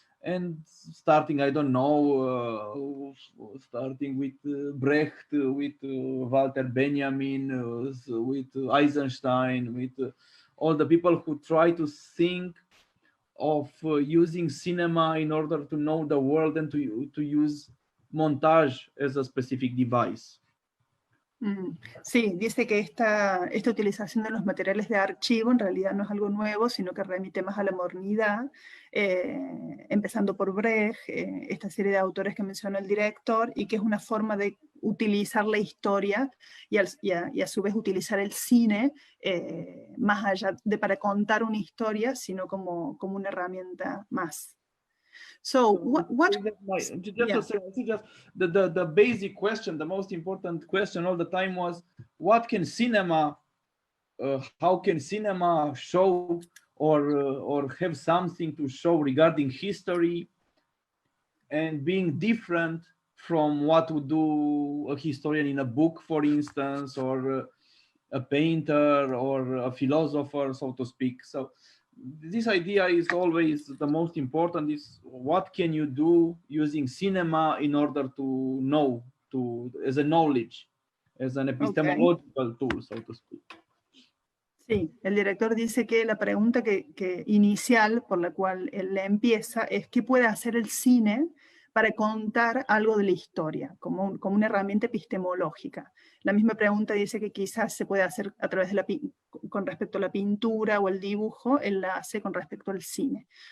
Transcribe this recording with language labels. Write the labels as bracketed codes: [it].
[en] And starting, I don't know, starting with Brecht, with Walter Benjamin, with Eisenstein, with all the people who try to think of using cinema in order to know the world and to use montage as a specific device. [es] Sí, dice que esta utilización de los materiales de archivo en realidad no es algo nuevo, sino que remite más a la modernidad, empezando por Brecht, esta serie de autores que mencionó el director, y que es una forma de utilizar la historia y a su vez utilizar el cine, más allá de para contar una historia, sino como una herramienta más. [en] So what to say, just the basic question, the most important question all the time was, what can cinema, how can cinema show or have something to show regarding history and being different from what would do a historian in a book, for instance, or a painter or a philosopher, so to speak. So this idea is always the most important, is what can you do using cinema in order to know, as a knowledge, as an epistemological tool, so to speak. [es] Sí, el director dice que la pregunta que inicial por la cual él le empieza es ¿qué puede hacer el cine para contar algo de la historia, como una herramienta epistemológica? La misma pregunta dice que quizás se puede hacer a través de con respecto a la pintura o el dibujo, él la hace con respecto al cine.